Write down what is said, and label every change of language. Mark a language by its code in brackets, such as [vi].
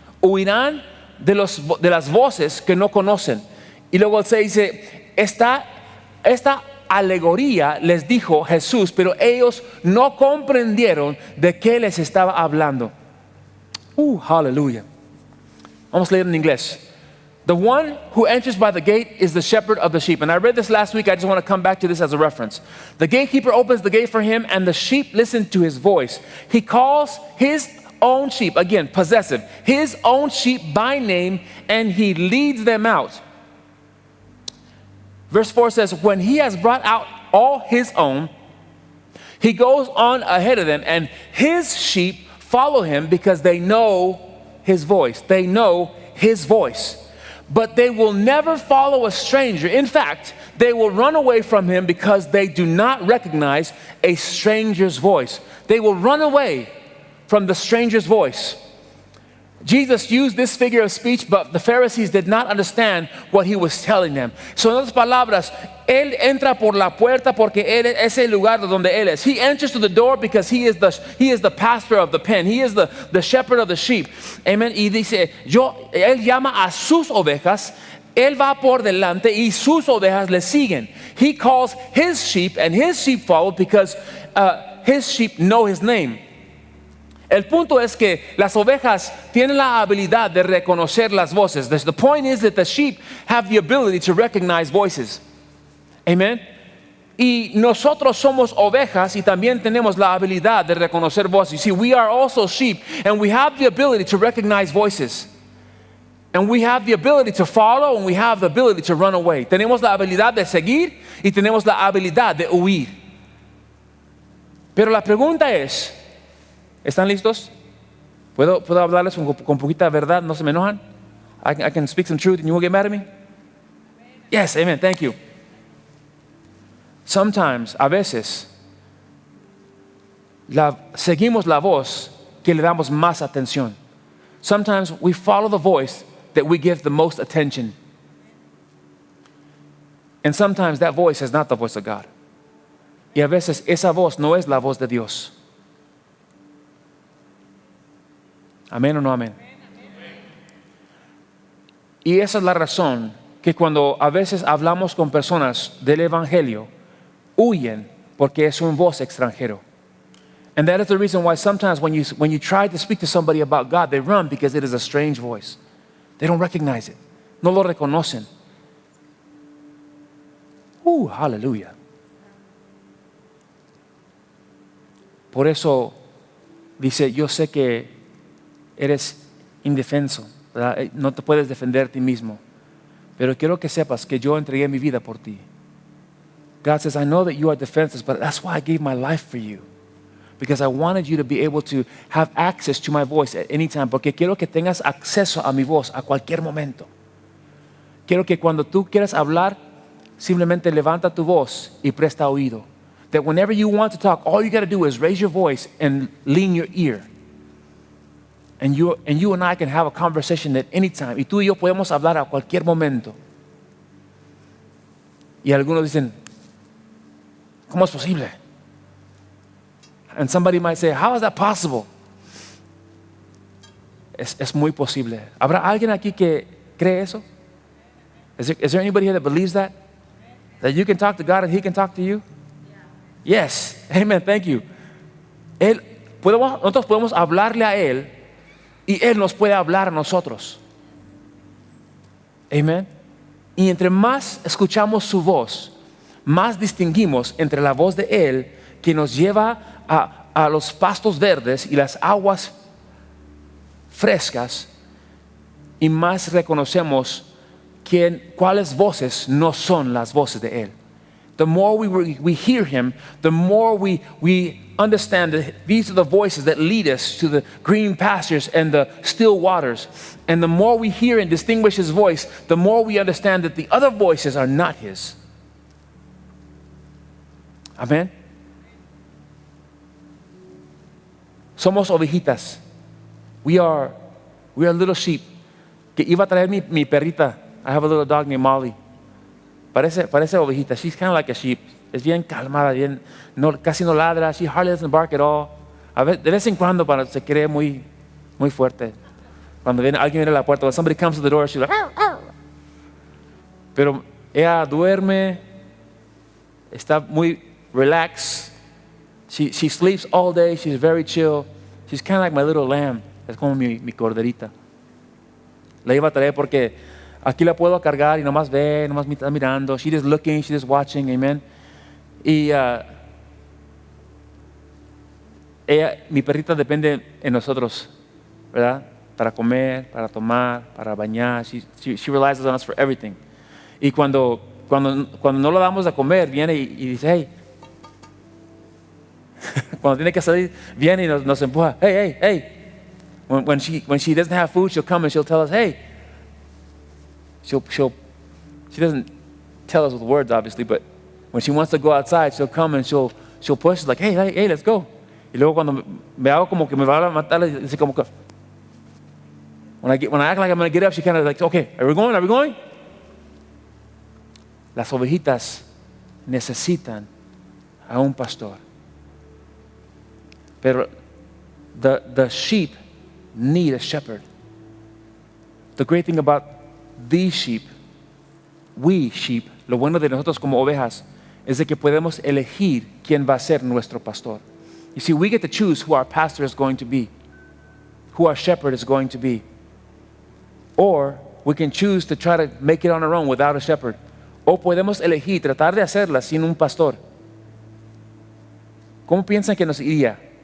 [es] Huirán de las voces que no conocen. Y luego se dice, esta alegoría les dijo Jesús, pero ellos no comprendieron de qué les estaba hablando. Hallelujah. Vamos a leer en inglés. [en] The one who enters by the gate is the shepherd of the sheep. And I read this last week. I just want to come back to this as a reference. The gatekeeper opens the gate for him, and the sheep listen to his voice. He calls his own sheep, again, possessive, his own sheep by name, and he leads them out. Verse 4 says, when he has brought out all his own, he goes on ahead of them, and his sheep follow him because they know his voice. They know his voice. But they will never follow a stranger. In fact, they will run away from him because they do not recognize a stranger's voice. They will run away from the stranger's voice. Jesus used this figure of speech, but the Pharisees did not understand what he was telling them. [es] So en otras palabras, él entra por la puerta porque él es el lugar donde él es. [en] He enters to the door because he is the pastor of the pen. He is the shepherd of the sheep. Amen. [es] Y dice, él llama a sus ovejas. Él va por delante y sus ovejas le siguen. [en] He calls his sheep and his sheep follow because his sheep know his name. [es] El punto es que las ovejas tienen la habilidad de reconocer las voces. [en] The point is that the sheep have the ability to recognize voices. Amen. [es] Y nosotros somos ovejas y también tenemos la habilidad de reconocer voces. [en] You see, we are also sheep and we have the ability to recognize voices. And we have the ability to follow and we have the ability to run away. [es] Tenemos la habilidad de seguir y tenemos la habilidad de huir. Pero la pregunta es, ¿están listos? ¿Puedo hablarles con poquita verdad? ¿No se me enojan? [en] I can speak some truth and you won't get mad at me? Yes, amen, thank you. Sometimes, [es] a veces, seguimos la voz que le damos más atención. [en] Sometimes we follow the voice that we give the most attention. And sometimes that voice is not the voice of God. [es] Y a veces esa voz no es la voz de Dios. Amén o no amén. Y esa es la razón que cuando a veces hablamos con personas del Evangelio, huyen porque es un voz extranjero. [en] And that is the reason why sometimes when you try to speak to somebody about God, they run because it is a strange voice. They don't recognize it. [es] No lo reconocen. [en] Hallelujah. [es] Por eso dice, yo sé que eres indefenso, ¿verdad? No te puedes defender a ti mismo, pero quiero que sepas que yo entregué mi vida por ti. [en] God says, I know that you are defenseless, but that's why I gave my life for you. Because I wanted you to be able to have access to my voice at any time. [es] Porque quiero que tengas acceso a mi voz a cualquier momento. Quiero que cuando tú quieras hablar, simplemente levanta tu voz y presta oído. [en] That whenever you want to talk, all you got to do is raise your voice and lean your ear. And you and I can have a conversation at any time. [es] Y tú y yo podemos hablar a cualquier momento. Y algunos dicen, ¿cómo es posible? [en] And somebody might say, how is that possible? [es] Es muy posible. ¿Habrá alguien aquí que cree eso? [en] Is there anybody here that believes that? That you can talk to God and He can talk to you? Yes. Amen. Thank you. [es] Nosotros podemos hablarle a Él y Él nos puede hablar a nosotros. Amen. Y entre más escuchamos su voz, más distinguimos entre la voz de Él que nos lleva a los pastos verdes y las aguas frescas, y más reconocemos cuáles voces no son las voces de Él. [en] The more we hear Him, the more we understand that these are the voices that lead us to the green pastures and the still waters. And the more we hear and distinguish His voice, the more we understand that the other voices are not His. Amen. [es] Somos ovejitas. [en] We are little sheep. [es] Que iba a traer mi perrita. [en] I have a little dog named Molly. [es] Parece ovejita. [en] She's kind of like a sheep. [es] Es bien calmada, casi no ladra. [en] She hardly doesn't bark at all. [es] De vez en cuando se cree muy fuerte. Cuando alguien viene a la puerta, [en] when somebody comes to the door, she's like, [es] "Arr, arr." Pero ella duerme, está muy relaxed. [en] She sleeps all day. She's very chill. She's kind of like my little lamb. [es] Es como mi corderita. La iba a traer porque aquí la puedo cargar y nomás ve, nomás me está mirando. [en] She's just looking, she's just watching, amen. [es] Y mi perrita depende en nosotros, ¿verdad? Para comer, para tomar, para bañar. [en] She relies on us for everything. [es] Y cuando no lo damos a comer, viene y dice, hey. Cuando tiene que salir, viene y nos empuja. [en] Hey. When she doesn't have food, she'll come and she'll tell us, hey. She doesn't tell us with words, obviously, but when she wants to go outside, she'll come and she'll push, like, hey, let's go. [es] Y luego cuando me hago como que me va a matar, dice como que, [en] when I act like I'm going to get up, she kind of like, okay, are we going? [es] Las ovejitas necesitan a un pastor. [en] Pero the sheep need a shepherd. The great thing about these sheep, we sheep, [es] lo bueno de nosotros como ovejas, es de que podemos elegir quién va a ser nuestro pastor. [en] You see, we get to choose who our pastor is going to be. who our shepherd is going to be. Or we can choose to try to make it on our own without a shepherd. [es] O podemos elegir tratar de hacerla sin un pastor. ¿Cómo piensan que nos iría?